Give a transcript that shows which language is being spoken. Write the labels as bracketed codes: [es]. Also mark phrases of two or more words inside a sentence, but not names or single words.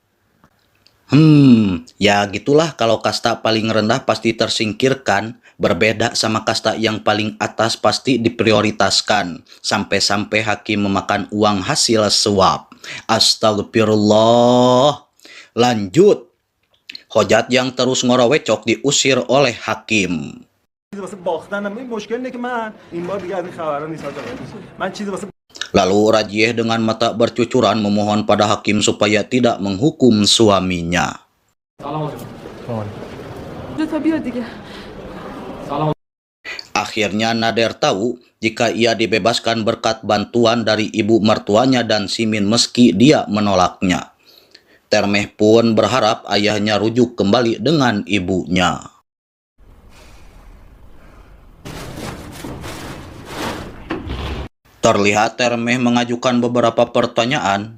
[id] Ya gitulah kalau kasta paling rendah pasti tersingkirkan, berbeda sama kasta yang paling atas pasti diprioritaskan. Sampai-sampai Hakim memakan uang hasil suap. Astagfirullah. Lanjut. Hojat yang terus ngorowecok diusir oleh hakim. [fa] واسه باختنم این مشکل اینه که من این بار دیگه از این خبرا نیست حاج آقا. من چیزی واسه [id] Lalu Rajieh dengan mata bercucuran memohon pada hakim supaya tidak menghukum suaminya. [fa] لطفا بیا دیگه. [id] Akhirnya Nader tahu jika ia dibebaskan berkat bantuan dari ibu mertuanya dan Simin meski dia menolaknya. Termeh pun berharap ayahnya rujuk kembali dengan ibunya. Terlihat Termeh mengajukan beberapa pertanyaan.